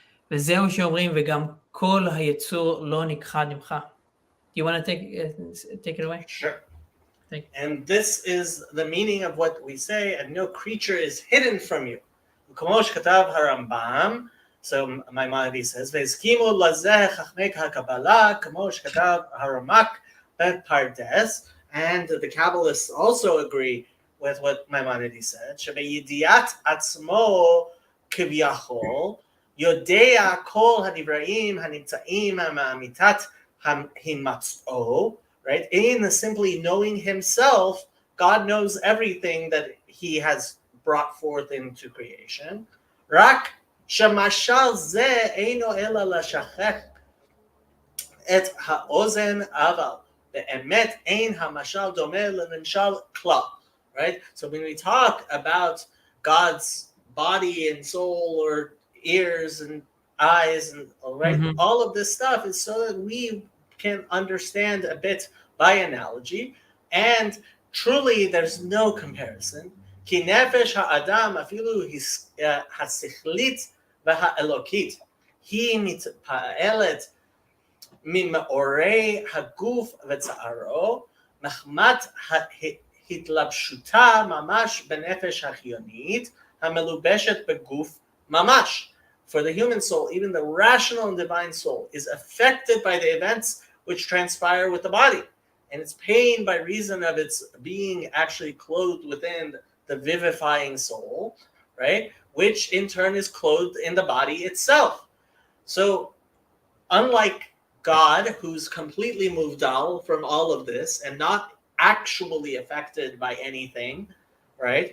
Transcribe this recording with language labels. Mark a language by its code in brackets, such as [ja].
[he] וזהו שאומרים, וגם כל היצור לא נכחד ממך. [en] Do you want to take it away? Sure. And this is the meaning of what we say, and no creature is hidden from you. [he] כמו שכתב הרמב"ם, [en] so Maimonides says, [he] והסכימו לזה חכמי הקבלה, כמו שכתב הרמ"ק בפרדס, [en] and the Kabbalists also agree with what Maimonides said, [he] שבידיעת עצמו כביכול, יודע כל הנבראים הנמצאים מאמיתת הימצאו, [en] right? In simply knowing himself, God knows everything that he has brought forth into creation. [he] רק שמשל זה אינו אלא לשכך את האוזן, אבל באמת אין המשל דומה לנמשל כלל. [en] Right? So when we talk about God's body and soul or ears and eyes and all of this stuff is so that we can understand a bit by analogy, and truly there's no comparison. [he] כי נפש האדם אפילו השכלית והאלוקית היא מתפעלת ממאורי הגוף וצערו, מחמת התלבשותה ממש בנפש החיונית המלובשת בגוף ממש. [en] For the human soul, even the rational and divine soul is affected by the events which transpire with the body, and it's pain by reason of its being actually clothed within the vivifying soul, right? Which in turn is clothed in the body itself. So unlike God, who's completely muvdal from all of this and not actually affected by anything, right?